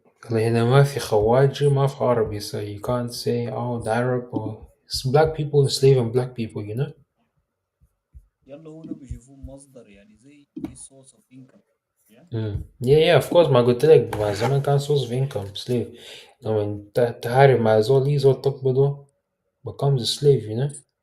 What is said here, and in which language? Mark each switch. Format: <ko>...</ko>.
<ar>هنا ما في خواجة ما في عربي,</ar> <en>so you can't say oh the Arab or it's black people enslaving black people, you know.</en> <ar>يلا هو ده بيشوفوه مصدر، يعني زي</ar> <en>source of income. Yeah. Yeah, of course.</en> <ar>ما قلت لك مع زمان كان</ar> <en>source of income slave.</en> <ar>لما تحارب مع زول زول تقبضه</ar> <en>becomes a slave, you know.</en>